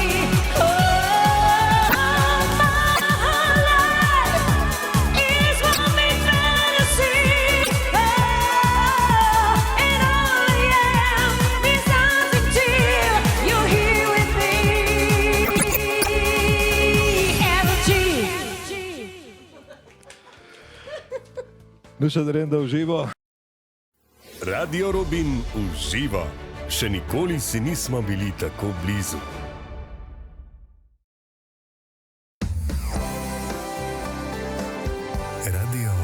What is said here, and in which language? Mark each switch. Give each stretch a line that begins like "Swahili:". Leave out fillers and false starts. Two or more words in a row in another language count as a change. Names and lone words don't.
English: Oh, my life is one big fantasy. Oh, and all I am is something till you're here with me. Energy.
Slovenian: Nuša, Verenda uživa. Radio Robin uživa. Še nikoli si nismo bili tako blizu. Radio